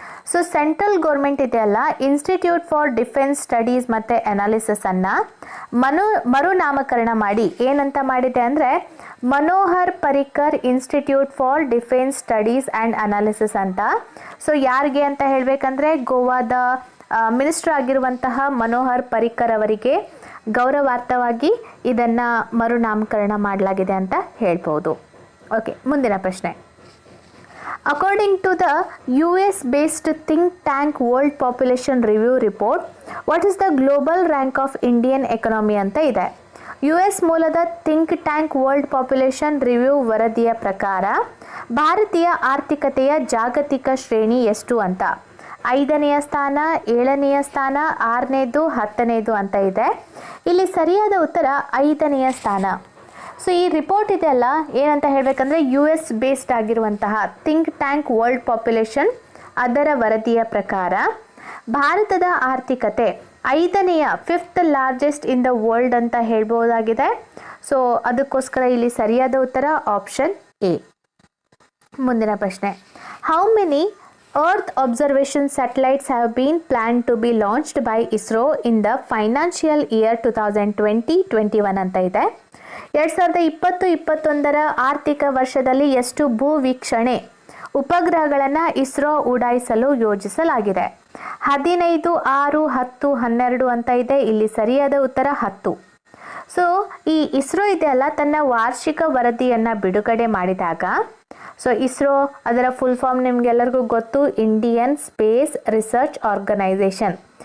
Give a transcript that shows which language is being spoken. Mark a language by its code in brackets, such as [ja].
[kn] So central government ಇದೆಯಲ್ಲ, institute for defence studies ಮತ್ತು ಅನಾಲಿಸಿಸನ್ನು ಮರುನಾಮಕರಣ ಮಾಡಿ ಏನಂತ ಮಾಡಿದೆ ಅಂದರೆ Manohar Parrikar institute for defence studies and analysis ಅಂತ. ಸೊ ಯಾರಿಗೆ ಅಂತ ಹೇಳಬೇಕಂದ್ರೆ ಗೋವಾದ ಮಿನಿಸ್ಟರ್ ಆಗಿರುವಂತಹ ಮನೋಹರ್ ಪರಿಕ್ಕರ್ ಅವರಿಗೆ ಗೌರವಾರ್ಥವಾಗಿ ಇದನ್ನು ಮರುನಾಮಕರಣ ಮಾಡಲಾಗಿದೆ ಅಂತ ಹೇಳ್ಬೋದು. ಓಕೆ, ಮುಂದಿನ ಪ್ರಶ್ನೆ. [en] according to the US based think tank World Population Review report, what is the global rank of Indian economy [kn] ಅಂತ ಇದೆ. US ಮೂಲದ think tank world population review ವರದಿಯ ಪ್ರಕಾರ ಭಾರತೀಯ ಆರ್ಥಿಕತೆಯ ಜಾಗತಿಕ ಶ್ರೇಣಿ ಎಷ್ಟು ಅಂತ? 5ನೇ ಸ್ಥಾನ, 7ನೇ ಸ್ಥಾನ, 6ನೇದು, 10ನೇದು ಅಂತ ಇದೆ. ಇಲ್ಲಿ ಸರಿಯಾದ ಉತ್ತರ 5ನೇ ಸ್ಥಾನ. ಸೊ ಈ ರಿಪೋರ್ಟ್ ಇದೆಯಲ್ಲ, ಏನಂತ ಹೇಳಬೇಕಂದ್ರೆ US ಬೇಸ್ಡ್ ಆಗಿರುವಂತಹ ಥಿಂಕ್ ಟ್ಯಾಂಕ್ ವರ್ಲ್ಡ್ ಪಾಪ್ಯುಲೇಷನ್ ಅದರ ವರದಿಯ ಪ್ರಕಾರ ಭಾರತದ ಆರ್ಥಿಕತೆ 5ನೇಯ [en] 5th largest in the world [kn] ಅಂತ ಹೇಳ್ಬೋದಾಗಿದೆ. ಸೊ ಅದಕ್ಕೋಸ್ಕರ ಇಲ್ಲಿ ಸರಿಯಾದ ಉತ್ತರ ಆಪ್ಷನ್ ಎ. ಮುಂದಿನ ಪ್ರಶ್ನೆ, [en] how many Earth observation satellites have been planned to be launched by ISRO in the financial year 2020-21 [kn] ಅಂತ ಇದೆ. 2020-21 ಆರ್ಥಿಕ ವರ್ಷದಲ್ಲಿ ಎಷ್ಟು ಭೂ ವೀಕ್ಷಣೆ ಉಪಗ್ರಹಗಳನ್ನು ಇಸ್ರೋ ಉಡಾಯಿಸಲು ಯೋಜಿಸಲಾಗಿದೆ? 15, 6, 10, 12 ಅಂತ ಇದೆ. ಇಲ್ಲಿ ಸರಿಯಾದ ಉತ್ತರ 10. ಸೊ ಈ ಇಸ್ರೋ ಇದೆಯಲ್ಲ, ತನ್ನ ವಾರ್ಷಿಕ ವರದಿಯನ್ನು ಬಿಡುಗಡೆ ಮಾಡಿದಾಗ, ಸೊ ಇಸ್ರೋ ಅದರ ಫುಲ್ ಫಾರ್ಮ್ ನಿಮಗೆಲ್ಲರಿಗೂ ಗೊತ್ತು, ಇಂಡಿಯನ್ ಸ್ಪೇಸ್ ರಿಸರ್ಚ್ ಆರ್ಗನೈಸೇಷನ್.